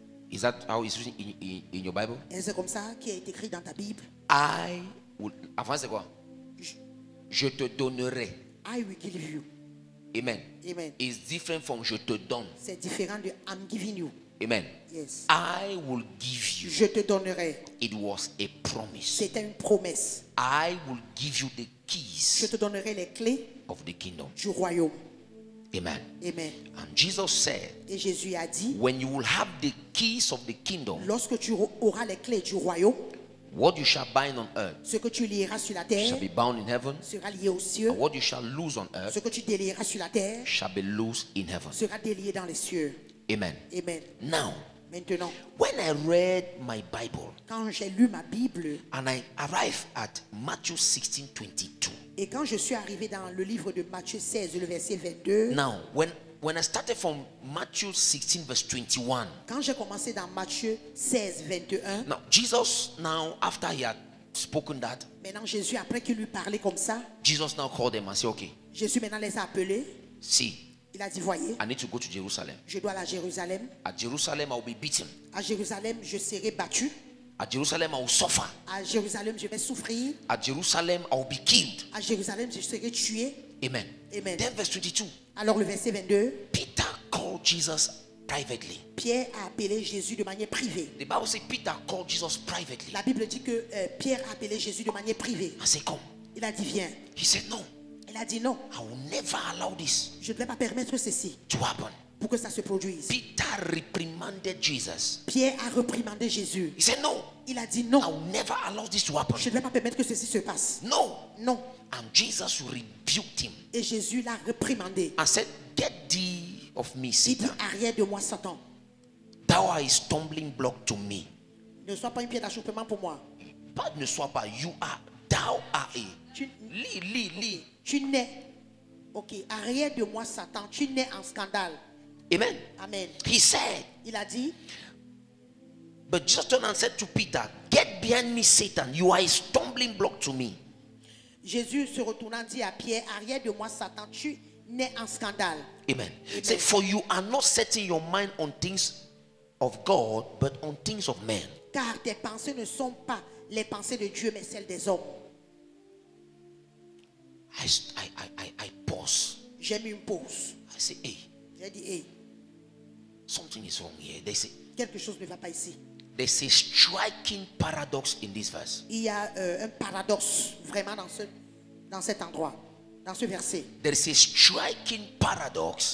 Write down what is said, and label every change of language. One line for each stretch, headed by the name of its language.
English: Is that how it's written in your Bible?
French: Et c'est comme ça qui est écrit dans ta Bible.
English: I will.
French: Avant c'est quoi? Je te donnerai.
English: I will give you. Amen. Amen. It's different from
French: je te donne. C'est différent de
English: I'm giving you. Amen. Yes. I will give you.
French: Je te donnerai.
English: It was a promise.
French: C'était une promesse.
English: I will give you the
French: Je
English: keys
French: te donnerai les clés
English: of the kingdom.
French: du royaume. Amen. Amen.
English: And Jesus said,
French: Et Jésus a dit,
English: when you will have the keys of the kingdom,
French: lorsque tu auras les clés du royaume,
English: what you shall bind on earth
French: ce que tu lieras sur la terre
English: shall be bound in heaven,
French: sera lié aux cieux.
English: and what you shall loose on earth
French: Ce que tu délieras sur la terre
English: shall be loose in heaven.
French: sera délié dans les cieux. Amen. Amen.
English: Now,
French: Maintenant,
English: when I read my Bible
French: quand j'ai lu ma Bible
English: and I arrived at Matthew 16:22.
French: et quand je suis arrivé dans le livre de Matthieu 16, le verset 22,
English: Now, when I started from Matthew 16 verse 21,
French: quand j'ai commencé dans Matthieu 16, 21,
English: now Jesus now after he had spoken that,
French: maintenant Jésus, après qu'il lui parlait comme ça,
English: Jesus now called them and said, okay,
French: Jésus maintenant les a appelés.
English: see,
French: Il a dit, voyez,
English: I need to go to Jerusalem.
French: je dois aller à Jérusalem.
English: At Jerusalem, I will be beaten.
French: À Jérusalem, je serai battu.
English: At Jerusalem, I will suffer.
French: À Jérusalem, je vais souffrir.
English: At Jerusalem, I will be killed.
French: À Jérusalem, je serai tué. Amen. Amen.
English: Then verse 22,
French: Alors le verset 22,
English: Peter called Jesus privately.
French: Pierre a appelé Jésus de manière privée.
English: The Bible says Peter called Jesus privately.
French: La Bible dit que Pierre a appelé Jésus de manière privée.
English: I said, come.
French: Il a dit, viens.
English: He said, no,
French: Il a dit, non,
English: I will never allow this
French: je ne vais pas permettre ceci
English: to happen.
French: pour que ça se produise.
English: Peter reprimanded Jesus.
French: Pierre a reprimandé Jésus.
English: He said, no,
French: Il a dit,
English: I
French: non,
English: will never allow this to happen.
French: je ne vais pas permettre que ceci se passe.
English: No.
French: Non.
English: And Jesus rebuked him
French: Et Jésus l'a reprimandé.
English: and said, get thee of me,
French: Il dit,
English: Satan.
French: arrière de moi, Satan.
English: Thou art a stumbling block to me.
French: Ne sois pas une pierre d'achoppement pour moi. Pas ne sois pas,
English: you are, thou art a.
French: Tu, Lis. tu nais. Ok, arrière de moi, Satan. Tu nais en scandale. Amen. Amen.
English: He said,
French: Il a dit,
English: but Jesus turned and said to Peter, get behind me, Satan. You are a stumbling block to me.
French: Jésus se retournant dit à Pierre, arrière de moi, Satan. Tu nais en scandale. Amen.
English: Say, for you are not setting your mind on things of God, but on things of men.
French: Car tes pensées ne sont pas les pensées de Dieu, mais celles des hommes.
English: I pause.
French: J'ai mis une pause.
English: I say, hey,
French: J'ai dit, hey,
English: something is wrong here.
French: quelque chose ne va pas ici.
English: There's a striking paradox in this verse.
French: Il y a un paradoxe vraiment dans cet endroit, dans ce verset.
English: There is a striking paradox